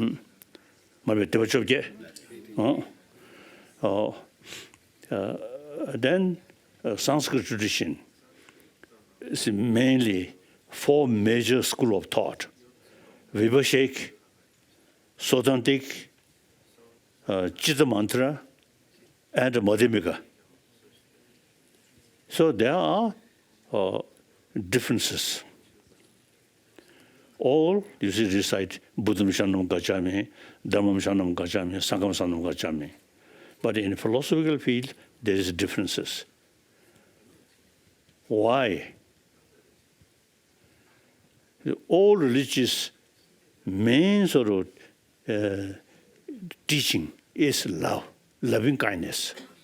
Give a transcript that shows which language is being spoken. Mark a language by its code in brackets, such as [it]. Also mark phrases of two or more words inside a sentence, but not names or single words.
[en] Then Sanskrit tradition is mainly 4 major school of thought: Vibhashik, Sotantik, Chitta Mantra, and Madhyamika. So there are differences. All, you see, recite [pi] Buddham Shanam Gacchami, Dhammam Shanam Gacchami, Sangham Shanam Gacchami. [en] But in philosophical field, there is differences. Why? All religious main sort of teaching is love, loving kindness.